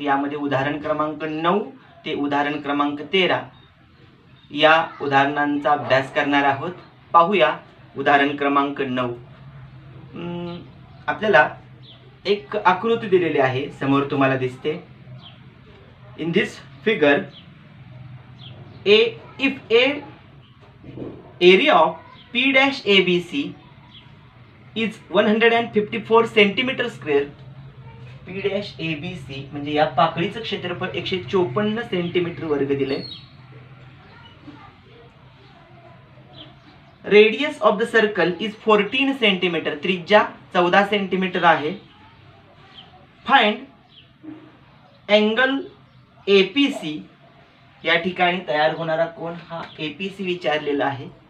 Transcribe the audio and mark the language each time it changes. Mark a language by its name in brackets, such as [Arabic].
[Marathi] यामध्ये उदाहरण क्रमांक 9 ते उदाहरण क्रमांक 13 या उदाहरणांचा अभ्यास करणार आहोत. पाहूया उदाहरण क्रमांक 9. आपल्याला एक आकृती दिलेली आहे, समोर तुम्हाला दिसते. [English] in this figure if a area of P dash ABC is 154 centimeter square, P dash ABC [Marathi] म्हणजे या पाकळीचं क्षेत्रफळ 154 सेंटीमीटर वर्ग दिले. [English] radius of the circle is 14 centimetre, [Marathi] त्रिज्या 14 सेंटीमीटर आहे. [English] find angle APC, [Marathi] या ठिकाणी तयार होणारा कोण हा APC विचारलेला आहे.